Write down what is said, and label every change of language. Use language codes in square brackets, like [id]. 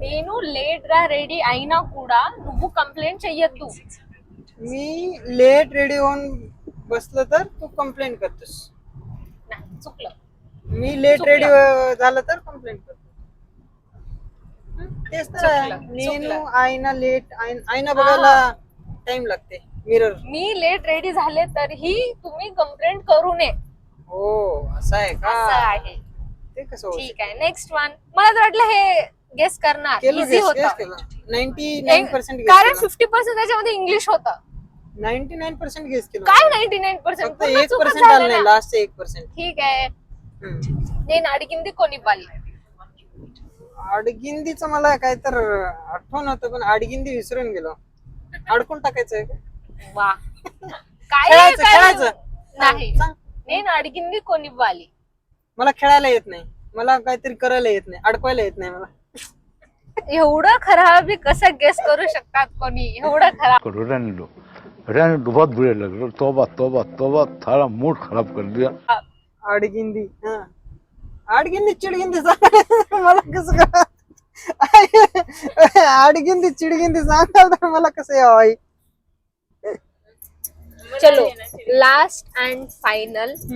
[te] నేను లేట్ గా రెడీ అయినా కూడా నువ్వు కంప్లైంట్ చెయ్యొద్దు. [mr] मी लेट रेडी होऊन बसलं तर तू कंप्लेंट करतोस. नाही चुकलं. मी लेट रेडी झालं तर कंप्लेंट करतो. तेच तर आहे. నేను आईना लेट आईना बघायला टाइम लागते. मिरर. मी लेट रेडी झाले तरीही तुम्ही कंप्लेंट करू नये. हो असं आहे का? असं आहे. ते कसं होतं? ठीक आहे. Next one. मला तर वाटलं हे गेस करणार इझी होतं. 99% गेस कारण केलं. 50% त्याच्यामध्ये इंग्लिश होतं. 99% गेस केलं. काय 99%? फक्त 1% आलं नाही. लास्ट 1%. ठीक आहे. [te] నేను అడిగింది కొనివ్వాలి. [mr] अडगिंदीचं मला काय तर आठवण होतं पण अडगिंदी विसरून गेलो. अडकून टाकायचंय का? वा. काय खेळायचं नाही. सांग. [te] నేను అడిగింది కొనివ్వాలి. [mr] मला खेळायला येत नाही. मला काहीतरी करायला येत नाही, अडकवायला येत नाही मला. एवढं खराब कसं गेस करू शकतात कोणी? एवढं खराब. [hi] करो रहने दो बहुत बुरे लग रहे, तौबा तौबा तौबा, सारा मूड खराब कर दिया. [mr] आडगिंदी, हा आडगिंदी चिडगिंदी सांगा मला कसं करा. आडगिंदी चिडगिंदी सांगाल तर मला कसं यावं आई. [hi] चलो लास्ट अँड फायनल.